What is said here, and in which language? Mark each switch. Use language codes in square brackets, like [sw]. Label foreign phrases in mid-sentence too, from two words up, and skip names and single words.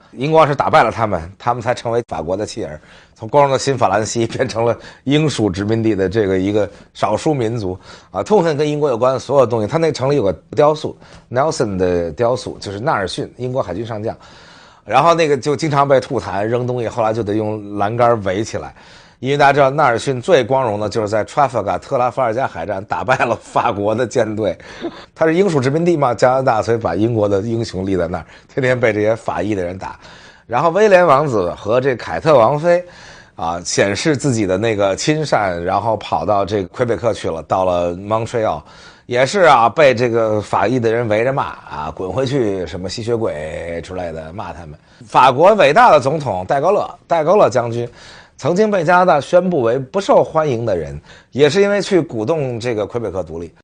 [zh] 英國王室打敗了他們才成為法國的棄兒，從光榮的新法蘭西變成了英屬殖民地的這個一個少數民族啊，痛恨跟英國有關的所有東西。他那城裡有個雕塑 ，Nelson 的雕塑，就是納爾遜，英國海軍上將，然後那個就經常被吐痰扔東西，後來就得用欄杆圍起來。因為大家知道納爾遜最光榮的就是在 Trafalgar 特拉法爾加海戰打敗了法國的艦隊，他是英屬殖民地嘛，加拿大，所以把英國的英雄立在那兒，天天被這些法意的人打。然後威廉王子和這凱特王妃啊，顯示自己的那個親善，然後跑到這個魁北克去了，到了 Montreal，也是啊，被這個法意的人圍着罵啊，滾回去什麼吸血鬼之類的罵他們。法國偉大的總統戴高樂將軍曾經被加拿大宣布為不受歡迎的人，也是因為去鼓動這個魁北克獨立。